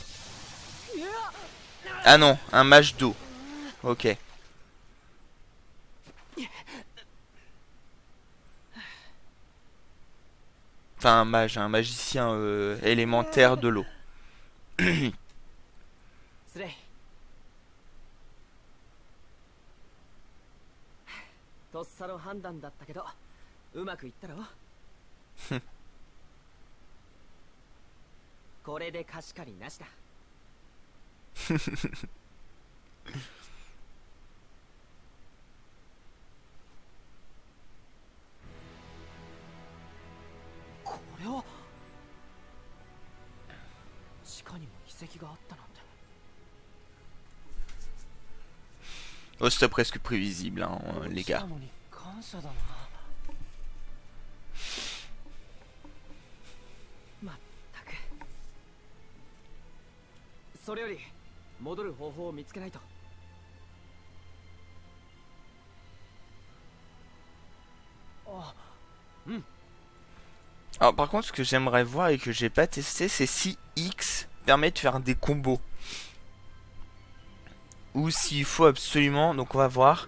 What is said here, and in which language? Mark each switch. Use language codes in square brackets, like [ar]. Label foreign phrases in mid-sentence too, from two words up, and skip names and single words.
[fr] Ah non, un match d'eau. Ok. Enfin, un mage, un magicien élémentaire de l'eau. [ja] スレイとっさの判断だったけどうまくいったろこれで貸し借りなしだこれは地下にも遺跡があったなんて [fr] Oh, c'était presque prévisible, hein, les gars. [ja] 感謝だなまったくそれより戻る方法を見つけないと [fr] Alors par contre, ce que j'aimerais voir et que j'ai pas testé, c'est si X permet de faire des combos. Ou s'il faut absolument... Donc on va voir.